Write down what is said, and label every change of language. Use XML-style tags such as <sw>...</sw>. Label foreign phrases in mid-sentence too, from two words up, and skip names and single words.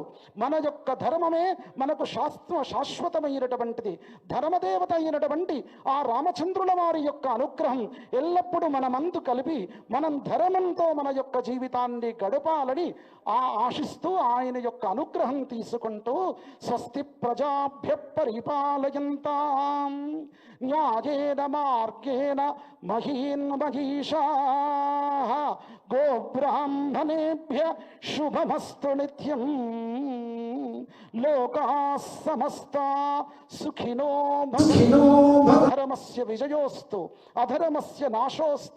<te>మన యొక్క ధర్మమే మనకు శాశ్వతమైనటువంటిది. ధర్మదేవత అయినటువంటి ఆ రామచంద్రుల వారి యొక్క అనుగ్రహం ఎల్లప్పుడూ మనమందు కలిపి మనం ధర్మంతో మన యొక్క జీవితాన్ని గడపాలని ఆశిస్తూ ఆయన యొక్క అనుగ్రహం తీసుకుంటూ</te> <sa>స్వస్తి ప్రజాభ్య పరిపాలయంతాం న్యాయేన మార్గేణ మహీన్మహీషాః గోబ్రాహ్మణేభ్య శుభమస్తు నిత్యం. లోకాః సమస్తాః సుఖినో భవంతు. ధర్మస్య విజయోస్తు అధర్మస్య నాశోస్తు.</sa>